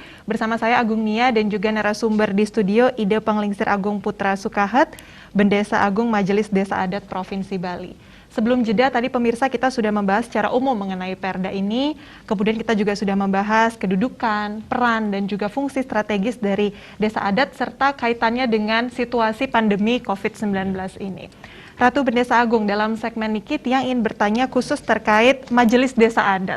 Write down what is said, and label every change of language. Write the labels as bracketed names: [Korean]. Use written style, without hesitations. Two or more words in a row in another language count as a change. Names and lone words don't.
[Indonesian] Bersama saya Agung Nia dan juga narasumber di studio Ide Penglingsir Agung Putra Sukahet, Bendesa Agung Majelis Desa Adat Provinsi Bali. Sebelum jeda tadi pemirsa kita sudah membahas secara umum mengenai Perda ini, kemudian kita juga sudah membahas kedudukan, peran, dan juga fungsi strategis dari desa adat serta kaitannya dengan situasi pandemi COVID-19 ini. Ratu Bendesa Agung, dalam segmen Nikit yang ingin bertanya khusus terkait Majelis Desa Adat.